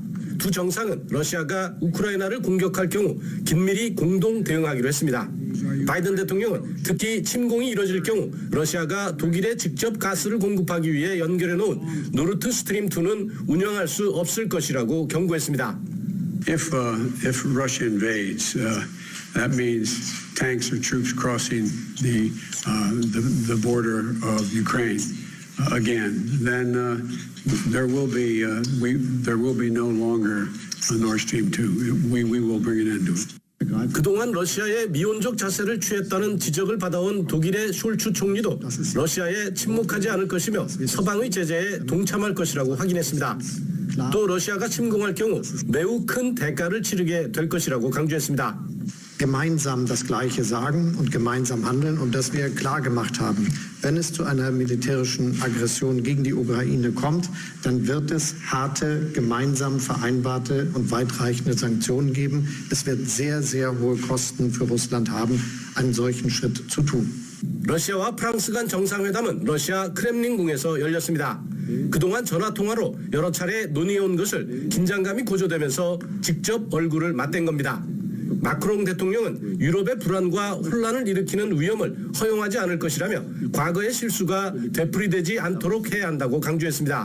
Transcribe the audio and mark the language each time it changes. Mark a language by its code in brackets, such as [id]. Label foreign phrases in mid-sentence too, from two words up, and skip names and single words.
[ko] 두 정상은 러시아가 우크라이나를 공격할 경우 긴밀히 공동 대응하기로 했습니다. 바이든 대통령은 특히 침공이 이뤄질 경우 러시아가 독일에 직접 가스를 공급하기 위해 연결해 놓은 노르트 스트림 2는 운영할 수 없을 것이라고 경고했습니다. [en] If Russia invades, that means tanks or troops crossing the border of Ukraine again. Then there will be no longer a Nord Stream 2. We will bring an end to it. [ko] 그동안 러시아의 미온적 자세를 취했다는 지적을 받아온 독일의 숄츠 총리도 러시아에 침묵하지 않을 것이며 서방의 제재에 동참할 것이라고 확인했습니다. 또 러시아가 침공할 경우 매우 큰 대가를 치르게 될 것이라고 강조했습니다. [de] gemeinsam das Gleiche sagen und gemeinsam handeln und dass wir klar gemacht haben, wenn es zu einer militärischen Aggression gegen die Ukraine kommt, dann wird es harte, gemeinsam vereinbarte und weitreichende Sanktionen geben. Es wird sehr, sehr hohe Kosten für Russland haben, einen solchen Schritt zu tun. [ko] 러시아와 프랑스 간 정상회담은 러시아 크렘린궁에서 열렸습니다. 그동안 전화통화로 여러 차례 논의해온 것을 긴장감이 고조되면서 직접 얼굴을 맞댄 겁니다. 마크롱 대통령은 유럽의 불안과 혼란을 일으키는 위험을 허용하지 않을 것이라며 과거의 실수가 되풀이되지 않도록 해야 한다고 강조했습니다.